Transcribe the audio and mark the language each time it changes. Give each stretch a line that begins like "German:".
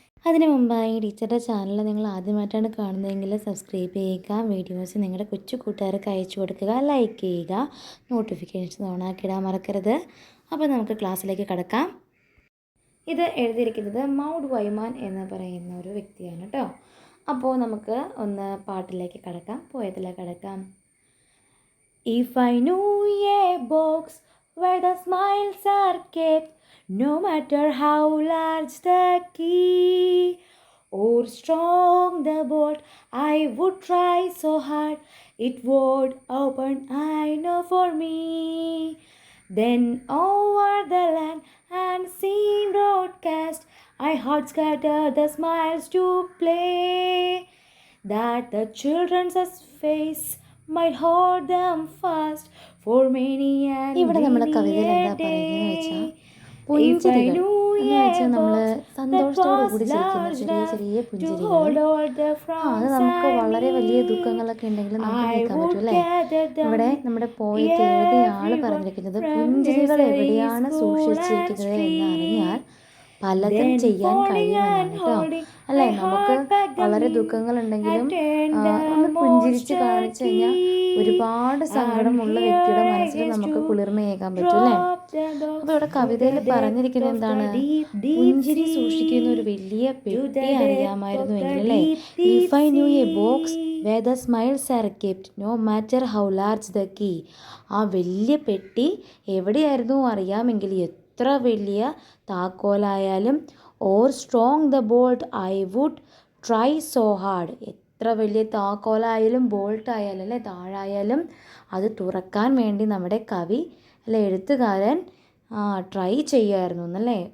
Malayalam: അതിനു മുമ്പായി ടീച്ചറുടെ ചാനൽ നിങ്ങൾ ആദ്യമായിട്ടാണ് കാണുന്നതെങ്കിൽ സബ്സ്ക്രൈബ് ചെയ്യുക, വീഡിയോസ് നിങ്ങളുടെ കൊച്ചു കൂട്ടുകാർക്ക് അയച്ചു കൊടുക്കുക, ലൈക്ക് ചെയ്യുക, നോട്ടിഫിക്കേഷൻ ഓണാക്കിയിടാൻ മറക്കരുത്. അപ്പോൾ നമുക്ക് ക്ലാസ്സിലേക്ക് കടക്കാം. ഇത് എഴുതിയിരിക്കുന്നത് മൗഡ് വൈമാൻ എന്ന് പറയുന്ന ഒരു വ്യക്തിയാണ് കേട്ടോ. അപ്പോൾ നമുക്ക് ഒന്ന് പാട്ടിലേക്ക് കടക്കാം, പോയത്തിലേക്ക് കടക്കാം.
English: If I knew a box where the smiles are kept, no matter how large the key or strong the bolt, I would try so hard it would open, I know for me. Then over the land and sea broadcast, I heard scatter the smiles to play, that the children's face might hold them fast for many and
Malayalam: ഇവിടെ നമ്മുടെ കവിതയിൽ എന്താ പറയുന്നത് വെച്ചാൽ പുഞ്ചിരികൾ എന്ന് വെച്ചാൽ നമ്മൾ സന്തോഷത്തോടു കൂടി ചിരിക്കുന്ന ചെറിയ ചെറിയ പുഞ്ചിരികൾ. അത് നമുക്ക് വളരെ വലിയ ദുഃഖങ്ങളൊക്കെ ഉണ്ടെങ്കിലും നമുക്ക് നീക്കാൻ പറ്റും അല്ലേ. ഇവിടെ നമ്മുടെ പോയിട്ട് എഴുതിയ ആൾ പറഞ്ഞിരിക്കുന്നത് പുഞ്ചിരികൾ എവിടെയാണ് സൂക്ഷിച്ചിരിക്കുന്നത് എന്നറിഞ്ഞാൽ പലതും ചെയ്യാൻ കഴിയുമെന്നാണ് കേട്ടോ. അല്ലേ, നമുക്ക് വളരെ ദുഃഖങ്ങളുണ്ടെങ്കിലും ഒന്ന് പുഞ്ചിരിച്ച് കാണിച്ചു കഴിഞ്ഞാൽ ഒരുപാട് സങ്കടമുള്ള വ്യക്തിയുടെ മനസ്സിൽ നമുക്ക് കുളിർമയേകാൻ പറ്റും അല്ലേ. അപ്പോൾ ഇവിടെ കവിതയിൽ പറഞ്ഞിരിക്കുന്നത് എന്താണ്? പുഞ്ചിരി സൂക്ഷിക്കുന്ന ഒരു വലിയ പെട്ടി അറിയാമായിരുന്നുവെങ്കിൽ അല്ലേ.
English: If I knew a box where the smiles are kept, no matter how large the key.
Malayalam: ആ വലിയ പെട്ടി എവിടെയായിരുന്നു അറിയാമെങ്കിൽ എത്ര വലിയ താക്കോലായാലും,
English: Or strong the bolt I would try so hard.
Malayalam: എത്ര വലിയ താക്കോലായാലും ബോൾട്ടായാലും അല്ലേ, താഴായാലും അത് തുറക്കാൻ വേണ്ടി നമ്മുടെ കവി അല്ലെ എഴുത്തുകാരൻ ട്രൈ ചെയ്യുമായിരുന്നു എന്നല്ലേ.